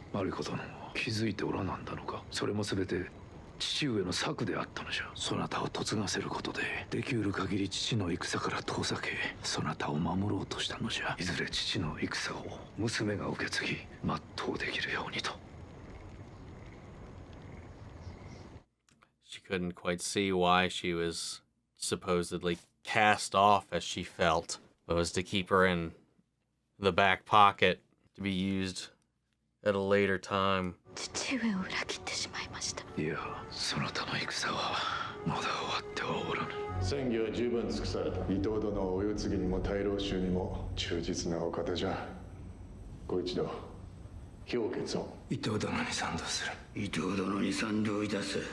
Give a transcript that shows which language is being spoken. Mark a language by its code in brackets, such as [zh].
[ja] マリコ殿気づいておらなんだのか。それも全て父上の策であったのじゃ。そなたを嫁がせることでできうる限り父の戦から遠ざけ、そなたを守ろうとしたのじゃ。いずれ父の戦を娘が受け継ぎ全うできるようにと。 [en] She couldn't quite see why she was supposedly cast off as she felt, but was to keep her in the back pocket to be used at a later time. [ja] 父上を裏切ってしまいました。いや、そなたの戦はまだ終わってはおらぬ。戦議は十分尽くされた。伊藤殿はお世継ぎにも大老衆にも忠実なお方じゃ。ご一度評決を。伊藤殿に賛同する。伊藤殿に賛同いたす。